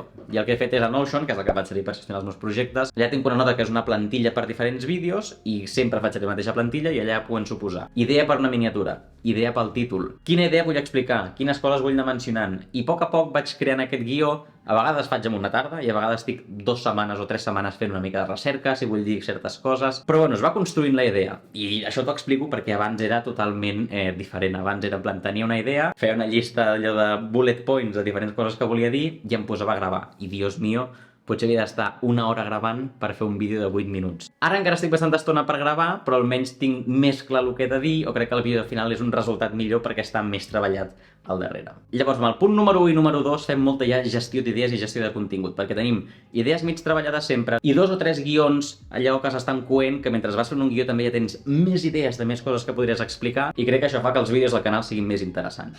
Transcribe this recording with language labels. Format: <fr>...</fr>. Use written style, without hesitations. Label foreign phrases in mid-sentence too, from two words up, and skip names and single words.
<ca>I el que he fet és a Notion, que és el que vaig servir per gestionar els meus projectes. Allà tinc una nota que és una plantilla per diferents vídeos i sempre faig la mateixa plantilla i allà puc suposar idea per una mini miniatura, idea pel títol, quina idea vull explicar, quines coses vull anar mencionant, i a poc vaig creant aquest guió. A vegades faig en una tarda i a vegades estic 2 setmanes o 3 setmanes fent una mica de recerca, si vull dir certes coses, però bueno, es va construint la idea, i això t'ho explico perquè abans era totalment diferent. Abans era en plan, tenia una idea, feia una llista allò de</ca> <en>bullet points</en> <ca>de diferents coses que volia dir i em posava a gravar, i</ca> <es>Dios mío,</es> <ca>potser havia d'estar 1 hora gravant per fer un vídeo de 8 minuts. Ara encara estic bastanta estona per gravar, però almenys tinc més clar el que he de dir, o crec que el vídeo al final és un resultat millor perquè està més treballat al darrere. Llavors, amb el punt número 1 i número 2 fem molta ja gestió d'idees i gestió de contingut, perquè tenim idees mig treballades sempre i 2 o 3 guions, allò que s'estan coent, que mentre vas fent un guió també ja tens més idees de més coses que podries explicar, i crec que això fa que els vídeos del canal siguin més interessants.</ca>